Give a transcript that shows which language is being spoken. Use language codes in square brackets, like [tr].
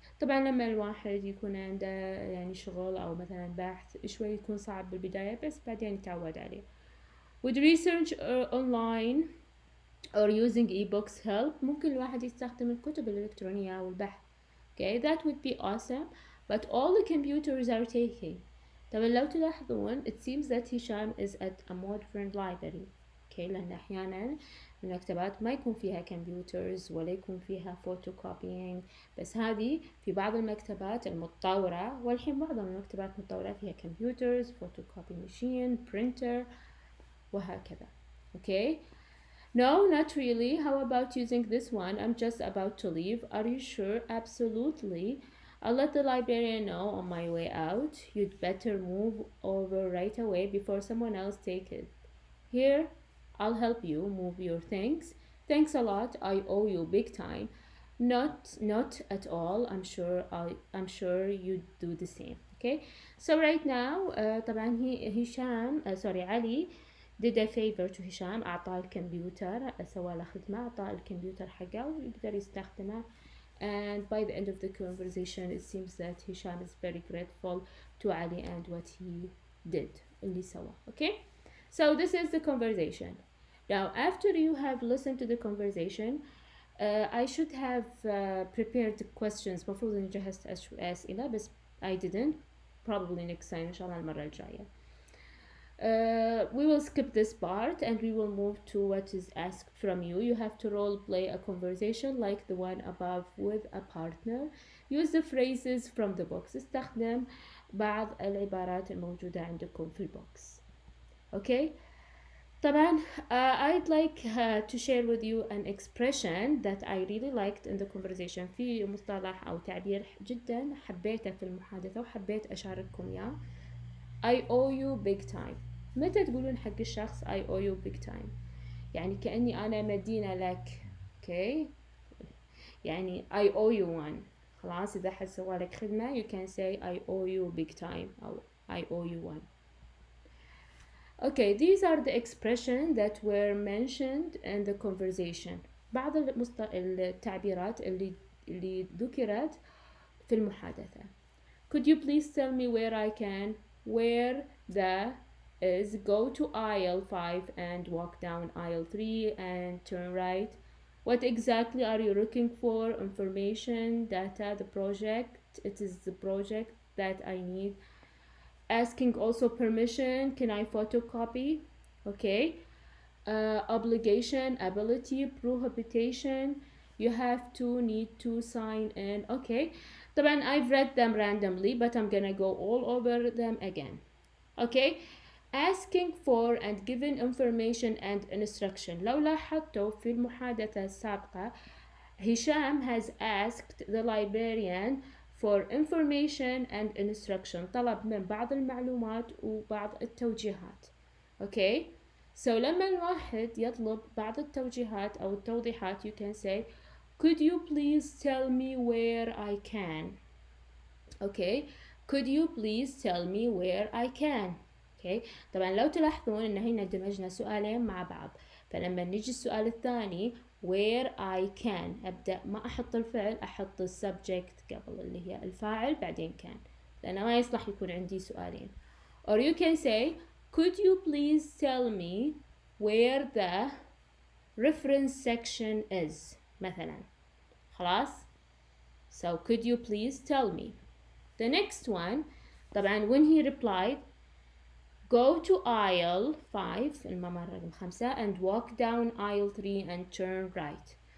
[ar] طبعا لما الواحد يكون عنده يعني شغل أو مثلا بحث شوي يكون صعب بالبداية بس بعدين يتعود عليه. [en] With research online or using e-books help, [ar] ممكن الواحد يستخدم الكتب الإلكترونية أو البحث. [en] Okay, that would be awesome, but all the computers are taking. [ar] طبعا لو تلاحظون [en] it seems that Hisham is at a modern library. [ar] Okay, لأن أحيانا المكتبات ما يكون فيها كمبيوترز ولا يكون فيها photocopying, بس هذه في بعض المكتبات المتطورة, والحين معظم المكتبات المتطورة فيها كمبيوترز, photocopy machine, printer وهكذا. [en] Okay. No, not really. How about using this one? I'm just about to leave. Are you sure? Absolutely. I'll let the librarian know on my way out. You'd better move over right away before someone else take it. Here, I'll help you move your things. Thanks a lot. I owe you big time. Not at all. I'm sure you do the same. Okay. So right now, طبعا علي did a favor to Hisham. [ar] أعطاه الكمبيوتر, سوى له خدمة, أعطاه الكمبيوتر حقه ويقدر يستخدمه. [en] And by the end of the conversation, it seems that Hisham is very grateful to Ali and what he did, [ar] اللي سوى. [en] Okay. So this is the conversation. Now, after you have listened to the conversation, I should have prepared the questions. [ar] مفروض إني جهزت أسئلة بس [en] I didn't. Probably next time [ar] إن شاء الله المرة الجاية. [en] We will skip this part and we will move to what is asked from you. You have to role play a conversation like the one above with a partner. Use the phrases from the books. استخدم [ar] بعض العبارات الموجودة عندكم في البوكس. أوكي. [en] طبعا I'd like to share with you an expression that I really liked in the conversation. [ar] في مصطلح أو تعبير جدا حبيته في المحادثة وحبيت أشارككم إياه. [en] I owe you big time. [ar] متى تقولون حق الشخص [en] I owe you big time؟ [ar] يعني كأني أنا مدينة لك. أوكي. [en] يعني I owe you one. [ar] خلاص إذا حد سوى لك خدمة [en] you can say I owe you big time أو I owe you one. Okay, these are the expressions that were mentioned in the conversation. [ar] بعض التعبيرات اللي ذكرت في المحادثة. [en] Could you please tell me where I can? Where the is go to aisle 5 and walk down aisle 3 and turn right. What exactly are you looking for? Information, data, the project. It is the project that I need. Asking also permission. Can I photocopy? Okay. Obligation, ability, prohibition. You have to need to sign in. Okay. طبعا I've read them randomly, but I'm gonna go all over them again. Okay. Asking for and giving information and instruction. [ar] لو لاحظتوا في المحادثة السابقة [en] Hisham has asked the librarian for information and instruction. [ar] طلب من بعض المعلومات وبعض التوجيهات. [en] Okay. So [ar] لما الواحد يطلب بعض التوجيهات أو التوضيحات [en] you can say could you please tell me where I can. Okay. Could you please tell me where I can. Okay. [ar] طبعا لو تلاحظون إن هنا دمجنا سؤالين مع بعض فلما نيجي السؤال الثاني where I can أبدأ ما أحط الفعل أحط subject قبل اللي هي الفاعل بعدين can لأنه ما يصلح يكون عندي سؤالين. [en] Or you can say could you please tell me where the reference section is مثلا. [ar] خلاص. [en] So could you please tell me. The next one طبعا when he replied go to aisle 5 [ar] الممر رقم 5 [en] and walk down aisle 3 and turn right.